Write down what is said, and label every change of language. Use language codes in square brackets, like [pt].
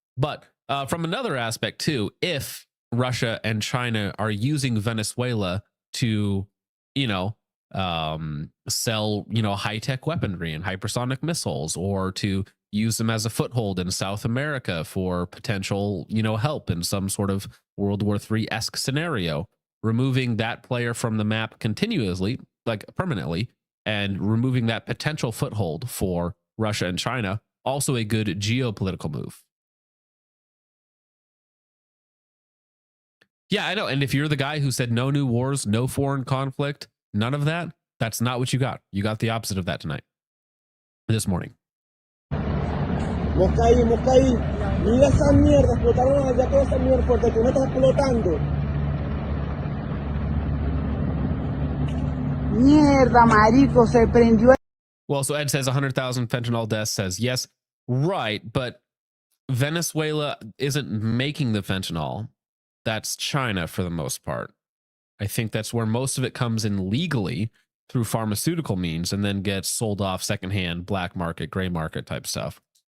[en] But from another aspect too, if Russia and China are using Venezuela to, sell, high-tech weaponry and hypersonic missiles, or to use them as a foothold in South America for potential, help in some sort of World War III-esque scenario, removing that player from the map continuously, like permanently, and removing that potential foothold for Russia and China, also a good geopolitical move. Yeah, I know. And if you're the guy who said no new wars, no foreign conflict, none of that, that's not what you got. You got the opposite of that tonight, this morning. [es] Moscaí. Mira esa mierda. Explotaron allá toda esa mierda porque tú no estás explotando. Mierda, marico, se prendió. [en] Well, so Ed says 100,000 fentanyl deaths, says yes. Right, but Venezuela isn't making the fentanyl. That's China for the most part. I think that's where most of it comes in legally through pharmaceutical means and then gets sold off secondhand, black market, gray market type stuff.